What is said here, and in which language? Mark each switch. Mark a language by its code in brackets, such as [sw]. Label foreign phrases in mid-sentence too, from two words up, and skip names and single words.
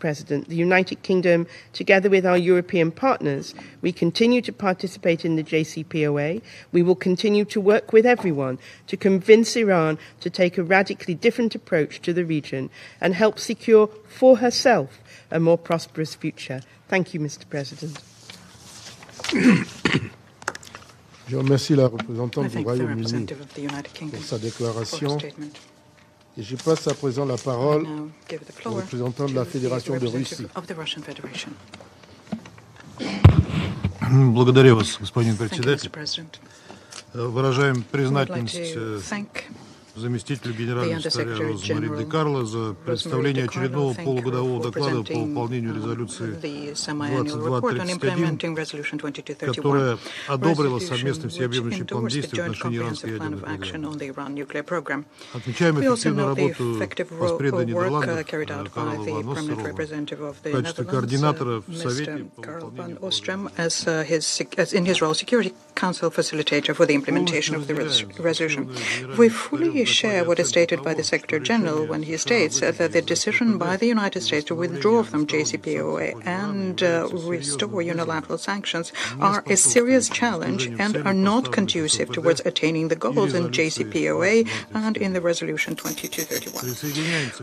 [en] President, the United Kingdom, together with our European partners, we continue to participate in the JCPOA. We will continue to work with everyone to convince Iran to take a radically different approach to the region and help secure for herself a more prosperous future. Thank you, Mr. President. [fr] Je remercie la représentante du Royaume-Uni pour sa déclaration. Et je passe à présent la parole au représentant de la Fédération de Russie. [ru] Благодарю вас, господин председатель. Выражаем признательность заместителю генерального секретаря Розмари Ди Карло за представление очередного полугодового доклада по выполнению резолюции 2231, которая одобрила совместный всеобъемлющий план действий в отношении иранской ядерной программы. Отмечаем эффективную работу воспреда Нидерландов Карла ван Остерова в качестве координатора в Совете по выполнению [en] Council facilitator for the implementation of the resolution. We fully share what is stated by the Secretary General when he states that the decision by the United States to withdraw from JCPOA and restore unilateral sanctions are a serious challenge and are not conducive towards attaining the goals in JCPOA and in the Resolution 2231.